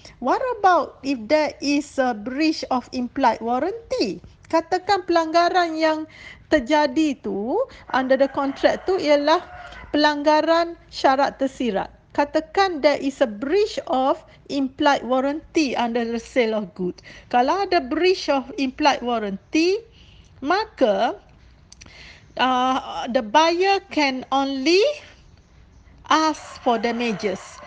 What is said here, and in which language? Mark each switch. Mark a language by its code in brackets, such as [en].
[en] What about if there is a breach of implied warranty? [ms] Katakan pelanggaran yang terjadi tu under the contract tu ialah pelanggaran syarat tersirat. [en] Katakan there is a breach of implied warranty under the sale of goods. Kalau ada breach of implied warranty, maka the buyer can only ask for damages.